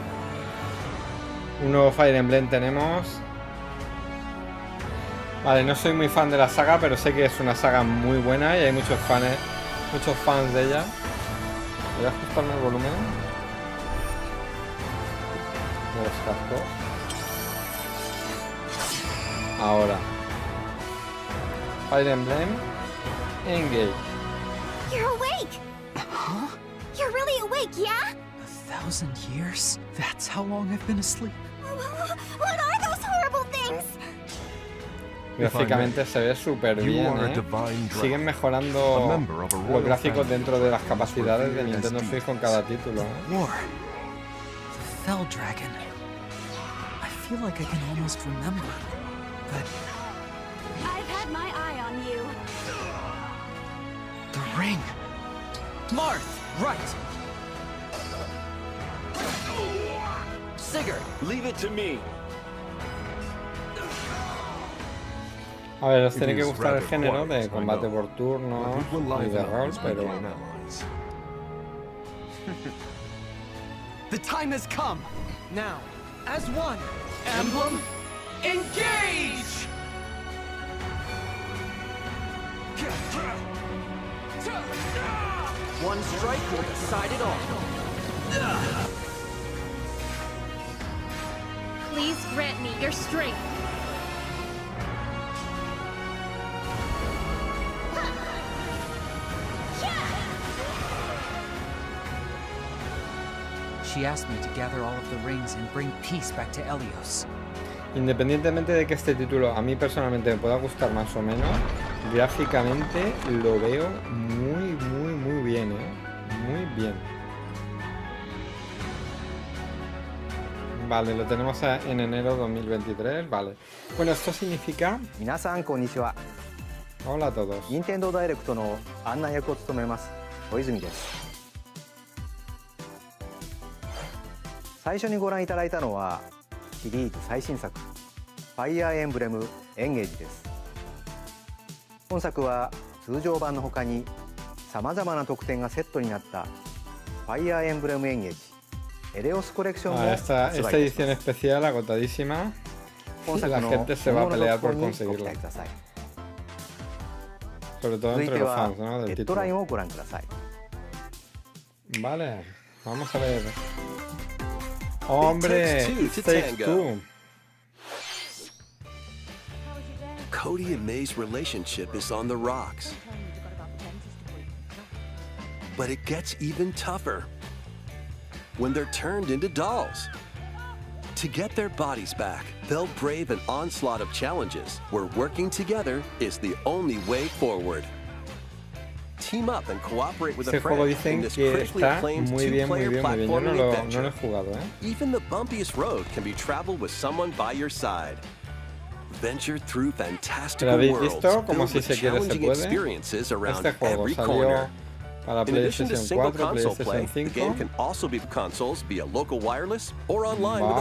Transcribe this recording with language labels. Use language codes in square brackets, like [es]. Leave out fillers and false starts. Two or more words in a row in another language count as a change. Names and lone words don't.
[es] Un nuevo Fire Emblem tenemos. Vale, no soy muy fan de la saga, pero sé que es una saga muy buena y hay muchos fans de ella. Voy a ajustarme el volumen de los cascos. Ahora. Fire Emblem Engage. [en] You're awake! Huh? You're really awake, yeah? 1,000 years? That's how long I've been asleep. What are those horrible things? [es] Gráficamente se ve súper bien, Siguen mejorando los gráficos dentro de las capacidades de Nintendo Switch con cada título, [en] War. The Fell Dragon. I feel like I can almost remember, but I've had my eye on you. the ring. Marth, right. Sigurd, Leave it to me. [es] A ver, os tiene que gustar el género de combate por turnos y de rol, pero... [en] The time has come. Now, as one, emblem, engage! One strike will decide it all. Please grant me your strength. She asked me to gather all of the rings and bring peace back to Elios. [es] Independientemente de que este título a mí personalmente me pueda gustar más o menos, gráficamente lo veo muy bien, Muy bien. Vale, lo tenemos en enero 2023, vale. Bueno, esto significa... [ja] 皆さんこんにちは。 [es] Hola a todos. [ja] 任天堂ダイレクトの案内役を務めます小泉です。最初にご覧いただいたのはシリーズ最新作ファイアーエンブレムエンゲージです。本作は通常版の他にさまざまな特典がセットになったファイアーエンブレムエンゲージエレオスコレクションも発売いたします。 [es] Esta edición especial agotadísima. [ja] 本作 [es] La [ja] の [es] gente se [ja] 今 [es] va a [ja] 後の [es] pelear [ja] 続 [es] por [ja] 報にご期 [es] conseguirla. [ja] 待ください。 [es] Sobre todo [ja] 続い [es] entre [ja] て [es] los [ja] は [es] fans, ¿no? [ja] ヘ [es] Del [ja] ッドライ [es] título. [ja] ンをご覧ください。 [es] Vale, vamos a ver. Hombre, [en] takes two to It Takes tango. Two. Cody and May's relationship is on the rocks. But it gets even tougher when they're turned into dolls. To get their bodies back, they'll brave an onslaught of challenges where working together is the only way forward. team up and cooperate with a [es] Este juego [en] friend [es] dicen [en] in this [es] que [en] critically [es] está [en] acclaimed [es] muy bien, muy [en] two-player [es] bien, muy bien. Yo no [en] platforming [es] lo he [en] adventure. [es] jugado, ¿eh? [en] Even the bumpiest road can be traveled with someone by your side. Venture through fantastical [es] ¿Lo habéis [en] worlds [es] visto? Como [en] filled [es] si [en] with [es] se quiere se [en] challenging [es] puede. [en] experiences around [es] Este juego [en] every [es] salió [en] corner. [es] para [en] In addition to [es] PlayStation [en] single [es] 4, [en] console play, [es] PlayStation [en] the game [es] 5. [en] can also be consoles via local wireless or online with a